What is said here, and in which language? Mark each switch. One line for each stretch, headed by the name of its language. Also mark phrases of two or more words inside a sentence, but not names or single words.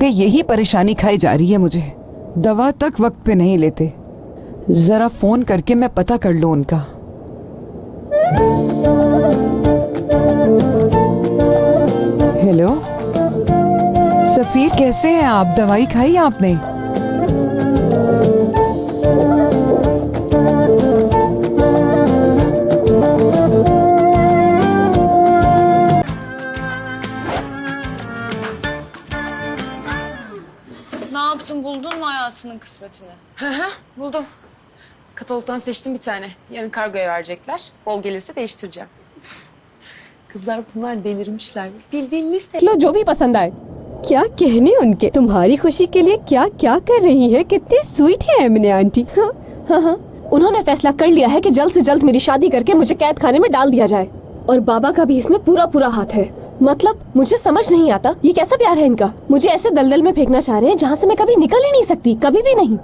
Hindi: यही परेशानी खाई जा रही है मुझे। दवा तक वक्त पे नहीं लेते। जरा फोन करके मैं पता कर लूं उनका। हेलो सफीर, कैसे हैं आप? दवाई खाई आपने?
Turkish: Ne yaptın? Buldun mu hayatının kısmetini? Buldum. Katalogdan seçtim bir tane. Yarın kargoya verecekler. Bol gelirse değiştireceğim. Kızlar bunlar delirmişler. Bildiğin liste.
Hindi: लो जो भी पसंद आए। क्या कहने उनके, तुम्हारी खुशी के लिए क्या क्या कर रही है। कितनी स्वीट है एमने आंटी। हाँ, उन्होंने फैसला कर लिया है कि जल्द से जल्द मेरी शादी करके मुझे कैद खाने में डाल दिया जाए और बाबा का भी इसमें पूरा पूरा हाथ है। मतलब मुझे समझ नहीं आता ये कैसा प्यार है इनका। मुझे ऐसे दलदल में फेंकना चाह रहे हैं जहाँ से मैं कभी निकल ही नहीं सकती, कभी भी नहीं।